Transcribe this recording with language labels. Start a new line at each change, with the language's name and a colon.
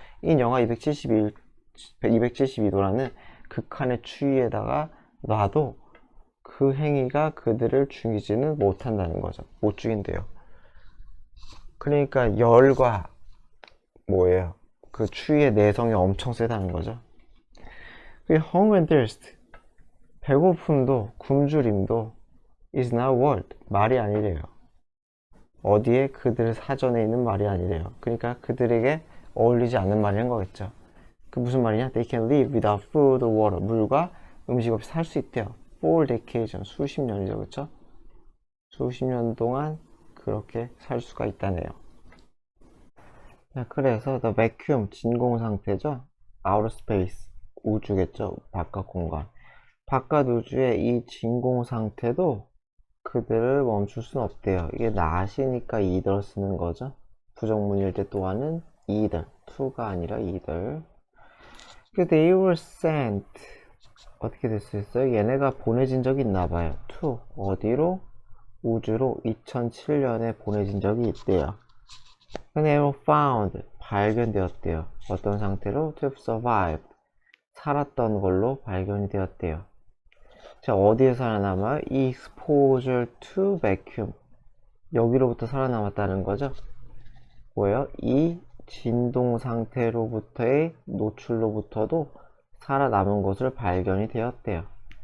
Korean: 이 영하 272도라는 극한의 추위에다가 놔도 그 행위가 그들을 죽이지는 못한다는 거죠. 못 죽인대요. 그러니까 열과 뭐예요? 그 추위의 내성이 엄청 세다는 거죠. 그리고 hunger and thirst, 배고픔도 굶주림도 is not word, 말이 아니래요. 어디에 그들 사전에 있는 말이 아니래요. 그러니까 그들에게 어울리지 않는 말이란 거겠죠. 그 무슨 말이냐?
English: They can live without food or water.
Korean: 물과 음식 없이 살 수 있대요. For decades, 수십 년이죠, 그렇죠? 수십 년 동안 그렇게 살 수가 있다네요. 자, 그래서 the vacuum, 진공 상태죠. outer space, 우주겠죠. 바깥 공간. 바깥 우주의 이 진공 상태도 그들을 멈출 수는 없대요. 이게 not이니까 either 쓰는 거죠. 부정문일 때 또한은 either, to가 아니라 either. they were sent, 어떻게 됐어요? 얘네가 보내진 적이 있나봐요. to, 어디로? 우주로 2007년에 보내진 적이 있대요. they were found, 발견되었대요. 어떤 상태로? to have survived, 살았던 걸로 발견이 되었대요. 자, 어디에 살아남아요? exposure to vacuum, 여기로부터 살아남았다는 거죠. 뭐예요? 이 진동 상태로부터의 노출로부터도 살아남은 것을 발견이 되었대요.